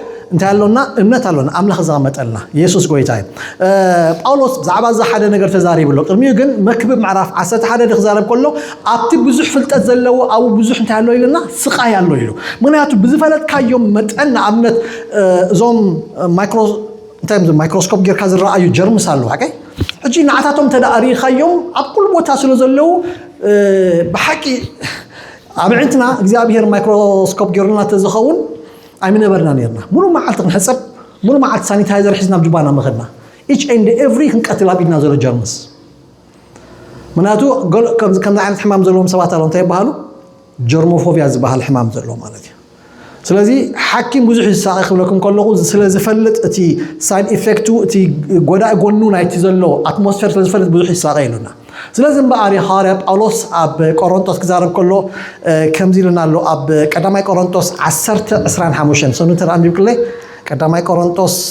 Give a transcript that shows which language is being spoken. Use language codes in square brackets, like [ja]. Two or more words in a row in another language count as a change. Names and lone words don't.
[ti] እንታይ ኣለና እምነት ኣለና ኣምላኽ ዘቐመጠልና ኢየሱስ ጎይታዬ ጳውሎስ ብዛዕባ እዚ ሓደ ነገር ተዛሪብሎ ቅድሚኡ ግን መክብብ ምዕራፍ 11 ክዛረብ ከሎ ኣብቲ ብዙሕ ፍልጠት ዘለዎ ኣብኡ ብዙሕ እንታይ ኣሎ ኢልና ስቃይ ኣሎ ኢሉ ምክንያቱ ብዝፈለጥካዮም መጠን ንኣብነት እዞም ማይክሮስኮፕ ጌርካ ዝረኣዩ ጀርምስ ኣለዉ ሓቀይ ሕጂ ንዓታቶም ተዳእሪኻዮም ኣብ ኩሉ ቦታ ስለ ዘለዉ ብሓቂ ኣብ ዕንትና እግዚኣብሔር ማይክሮስኮፕ ጌርና ተዝኸውን ኣይምነበርና ነርና ሙሉእ መዓልቲ ክንሕፀብ ሙሉእ መዓልቲ ሳኒታይዘር ሒዝና ብጅባና መኸድና [en] each and every [ti] ክንቀትል ኣብ ኢድና ዘሎ ጀርምስ ምክንያቱ ከምዚ ዓይነት ሕማም ዘለዎም ሰባት ኣለዉ እንታይ ይበሃሉ ጀርሞፎቢያ ዝበሃል ሕማም ዘለዎ ማለት እዩ ስለዚ ሓኪም ብዙሕ ይሳቀ ክብለኩም ከለኹ ስለ ዝፈልጥ እቲ [en] side effect [ti] እቲ ጎዳኢ ጎኑ ናይቲ ዘሎ ኣትሞስፌር ስለ ዝፈልጥ ብዙሕ ይሳቀ ኢሉና ስለዚህ እምበኣር ሐዋርያ ጳውሎስ ኣብ ቆሮንቶስ ክዛረብ ከሎ ከምዚ ኢሉና ኣሎ ኣብ ቀዳማይ ቆሮንቶስ 10:25 ሰኑ ተራንቢብክለይ ቀዳማይ ቆሮንቶስ